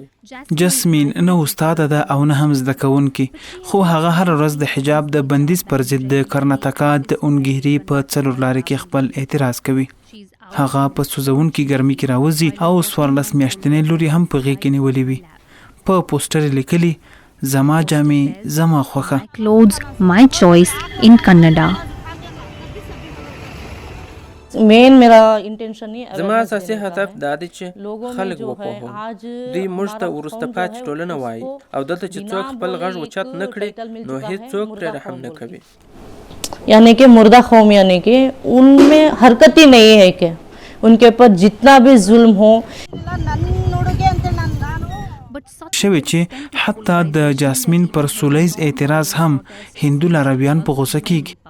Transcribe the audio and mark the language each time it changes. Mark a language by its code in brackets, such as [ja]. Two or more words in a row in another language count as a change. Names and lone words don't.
[ps] جسمین نه استاده ده او نه هم زده کوونکي، خو هغه هر ورځ د حجاب د بندیز پر ضد د کرناټکا د اونګهري په څلور لارې کې خپل اعتراض کوي. هغه په سوځونکي ګرمۍ کې راوځي او 14 میاشتنۍ لور یې هم په غېږ کې نیولې وي. په پوسټر یې لیکلي زما جامې زما خوښه. [en] Clothes my choice in Kannada. [hi] मेन मेरा इंटेंशन नहीं [ps] زما اساسي هدف دا دی چې خلک وپوهوم. دوی موږ ته وروسته پاتې ټولنه وایي او دلته چې څوک خپل غږ اوچت نه کړي نو هیڅ څوک پرې رحم نه کوي. [hi] यानी कि मुर्दा कौम यानी कि उनमें हरकत ही नहीं है कि उनके ऊपर जितना भी जुल्म हो. [ps] شوی چې حتی د جاسمین پر سولیز اعتراض هم هندو لارویان په غوسه کیږي.